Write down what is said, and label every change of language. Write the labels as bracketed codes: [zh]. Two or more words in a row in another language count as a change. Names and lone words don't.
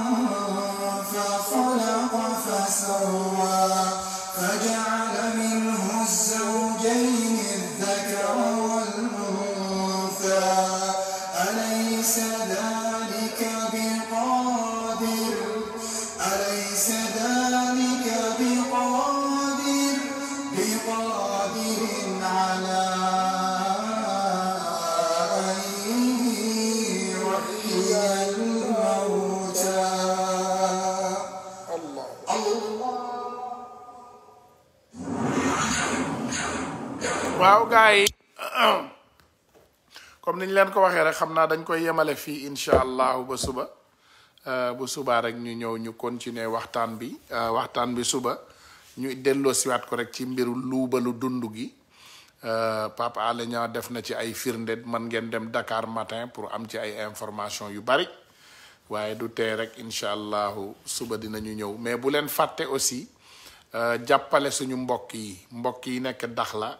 [ar] فخلق فسوى فجعل منه الزوجين الذكر والأنثى أليس ذلك بقادر على أن يحيي الموتى [wo] waaw gars yi comme niñ leen ko waxee rek xam naa dañ koy yemale fii [ar] إن شاء الله [wo] ba suba bu subaa rek ñu ñëw ñu continuer waxtaan bi suba ñu delloo siwaat ko rek ci mbiru luubalu dund gi Pape Alé Niang def na ci ay firnde man ngeen dem Dakar matin pour am ci ay information yu bari waaye du tee rek [ar] إن شاء الله [wo] suba dinañu ñëw mais bu leen fàtte aussi jàppale suñu mbokk yi nekk Dakhla